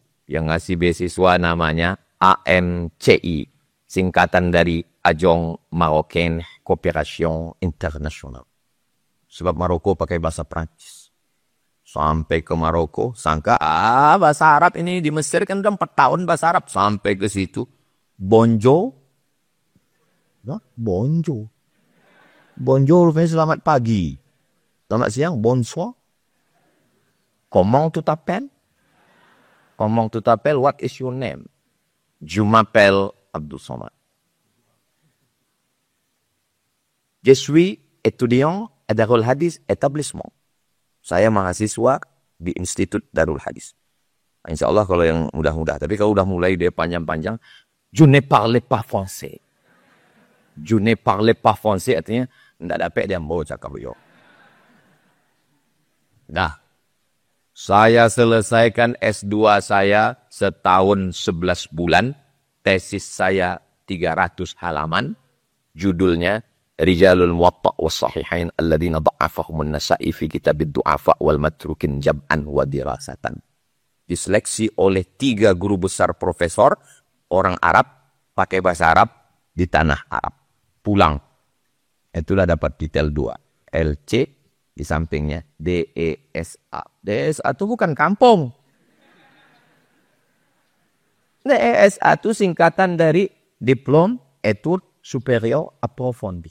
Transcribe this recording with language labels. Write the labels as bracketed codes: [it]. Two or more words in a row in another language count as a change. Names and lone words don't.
[id] Yang ngasih beasiswa namanya AMCI, singkatan dari Agence Marocaine Coopération Internationale. Sebab Maroko pakai bahasa Prancis. Sampai ke Maroko, sangka bahasa Arab ini di Mesir kan udah 4 tahun bahasa Arab. Sampai ke situ, [fr] bonjour. Nah, bonjour. Bonjour, [id] selamat pagi. Selamat siang, [fr] bonsoir. Comment tu t'appelles? Comment tu t'appelles? [en] What is your name? [fr] Je m'appelle Abdul Somad. Je suis étudiant à Darul Hadis établissement. [id] Saya mahasiswa di Institut Darul Hadis. [ar] إن شاء الله [id] kalau yang mudah-mudah. Tapi kalau udah mulai dia panjang-panjang. [fr] Je ne parle pas français. Je ne parle pas français [id] artinya tidak dapat dia mau cakap yo. Nah, saya selesaikan S2 saya setahun 11 bulan. Tesis saya 300 halaman. [ar] Judulnya رجال الموطأ والصحيحين الذين ضعفهم النسائي في كتاب الضعفاء والمتروكين جمعا ودراسة. [id] Diseleksi oleh 3 guru besar profesor orang Arab pakai bahasa Arab di tanah Arab. Pulang. Itulah dapat detail 2. LC di sampingnya DESA. DESA itu bukan kampung. DESA itu singkatan dari [fr] Diplôme Études Supérieures Approfondies.